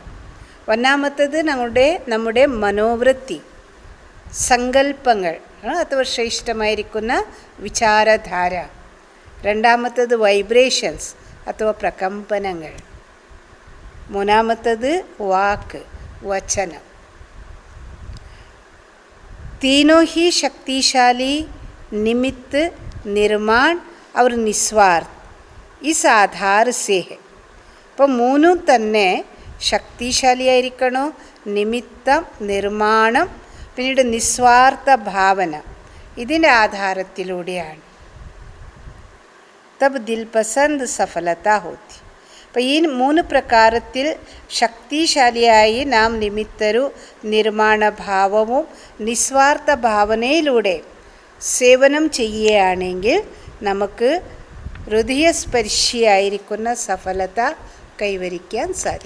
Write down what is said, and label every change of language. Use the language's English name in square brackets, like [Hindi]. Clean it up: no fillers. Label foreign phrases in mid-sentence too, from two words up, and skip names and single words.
[Malayalam] ഒന്നാമത്തത് നമ്മുടെ മനോവൃത്തി, സങ്കല്പങ്ങൾ അഥവാ ശ്രേഷ്ഠമായിരിക്കുന്ന വിചാരധാര. രണ്ടാമത്തത് വൈബ്രേഷൻസ് അഥവാ പ്രകമ്പനങ്ങൾ. മൂന്നാമത്തത് വാക്ക്, വചനം. [Hindi] तीनों ही शक्तिशाली निमित्त निर्माण और निस्वार्थ इस आधार से है. [Malayalam] അപ്പോൾ 3 തന്നെ ശക്തിശാലിയായിരിക്കണോ, നിമിത്തം, നിർമ്മാണം, പിന്നീട് നിസ്വാർത്ഥ ഭാവന, ഇതിൻ്റെ ആധാരത്തിലൂടെയാണ്. [Hindi] तब दिल पसंद सफलता होती. [Malayalam] അപ്പം ഈ 3 പ്രകാരത്തിൽ ശക്തിശാലിയായി നാം നിമിത്തരു നിർമ്മാണ ഭാവവും നിസ്വാർത്ഥ ഭാവനയിലൂടെ സേവനം ചെയ്യുകയാണെങ്കിൽ നമുക്ക് ഹൃദയസ്പർശിയായിരിക്കുന്ന സഫലത കൈവരിക്കാൻ സാധിക്കും.